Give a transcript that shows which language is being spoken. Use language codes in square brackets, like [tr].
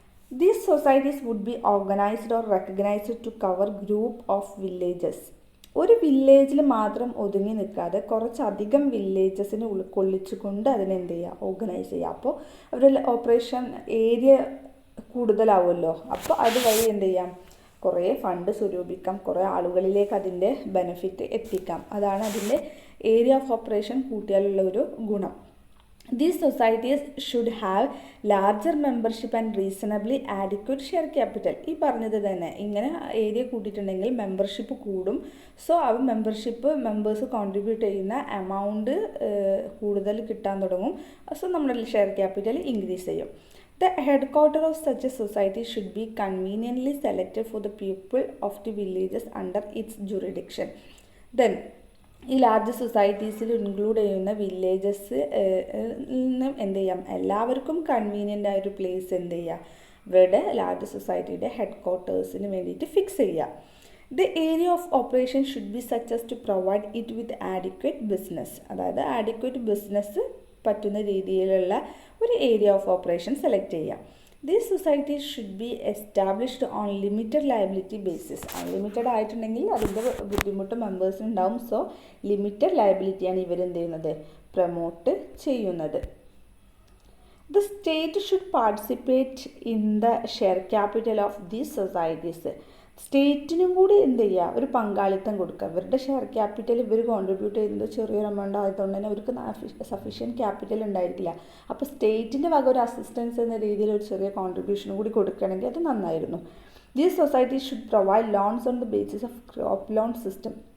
[en] These societies would be organized or recognized to cover group of villages. [ml] ഒരു വില്ലേജിൽ മാത്രം ഒതുങ്ങി നിൽക്കാതെ കുറച്ചധികം വില്ലേജസിനെ ഉൾക്കൊള്ളിച്ചുകൊണ്ട് അതിനെന്ത് ചെയ്യുക, ഓർഗനൈസ് ചെയ്യുക. അപ്പോൾ അവരുടെ ഓപ്പറേഷൻ ഏരിയ കൂടുതലാവുമല്ലോ. അപ്പോൾ അതുവഴി എന്ത് ചെയ്യാം, കുറേ ഫണ്ട് സ്വരൂപിക്കാം, കുറേ ആളുകളിലേക്ക് അതിൻ്റെ ബെനിഫിറ്റ് എത്തിക്കാം. അതാണ് അതിൻ്റെ ഏരിയ ഓഫ് ഓപ്പറേഷൻ കൂട്ടിയാലുള്ള ഒരു ഗുണം. [en] These societies should have larger membership and reasonably adequate share capital. [ml] ഈ പറഞ്ഞത് തന്നെ, ഇങ്ങനെ ഏരിയ കൂട്ടിയിട്ടുണ്ടെങ്കിൽ മെമ്പർഷിപ്പ് കൂടും. സോ ആ മെമ്പേഴ്സ് കോൺട്രിബ്യൂട്ട് ചെയ്യുന്ന എമൗണ്ട് കൂടുതൽ കിട്ടാൻ തുടങ്ങും. സോ നമ്മുടെ ഷെയർ ക്യാപിറ്റൽ ഇൻക്രീസ് ചെയ്യും. [en] The headquarters of such a society should be conveniently selected for the people of the villages under its jurisdiction. [ml] Then ഈ ലാർജ് സൊസൈറ്റീസിൽ ഇൻക്ലൂഡ് ചെയ്യുന്ന വില്ലേജസ് നിന്നും എന്ത് ചെയ്യാം, എല്ലാവർക്കും കൺവീനിയൻ്റ് ആയൊരു പ്ലേസ് എന്ത് ചെയ്യുക, ഇവരുടെ ലാർജ് സൊസൈറ്റിയുടെ ഹെഡ് ക്വാർട്ടേഴ്സിന് വേണ്ടിയിട്ട് ഫിക്സ് ചെയ്യുക. [en] The area of operation should be such as to provide it with adequate business. [ml] അതായത് ആഡിക്വേറ്റ് ബിസിനസ് പറ്റുന്ന രീതിയിലുള്ള ഒരു ഏരിയ ഓഫ് ഓപ്പറേഷൻ സെലക്ട് ചെയ്യുക. [en] These societies should be established on limited liability basis. [ml] Unlimited ആയിട്ടുണ്ടെങ്കിൽ അതിൻ്റെ ബുദ്ധിമുട്ട് മെമ്പേഴ്സിന് ഉണ്ടാവും. സോ ലിമിറ്റഡ് ലയബിലിറ്റിയാണ് ഇവരെന്ത് ചെയ്യുന്നത്, പ്രൊമോട്ട് ചെയ്യുന്നത്. [en] The state should participate in the share capital of these societies. [ml] സ്റ്റേറ്റിനും കൂടി എന്ത് ചെയ്യുക, ഒരു പങ്കാളിത്തം കൊടുക്കുക. ഇവരുടെ ഷെയർ ക്യാപിറ്റൽ ഇവർ കോൺട്രിബ്യൂട്ട് ചെയ്യുന്നത് ചെറിയൊരു എമൗണ്ട് ആയതുകൊണ്ട് തന്നെ അവർക്ക് സഫീഷ്യൻറ്റ് ക്യാപിറ്റൽ ഉണ്ടായിരിക്കില്ല. അപ്പോൾ സ്റ്റേറ്റിൻ്റെ വക ഒരു അസിസ്റ്റൻസ് എന്ന രീതിയിൽ ഒരു ചെറിയ കോൺട്രിബ്യൂഷൻ കൂടി കൊടുക്കുകയാണെങ്കിൽ അത് നന്നായിരുന്നു. [en] These societies should provide loans on the basis of crop loan system.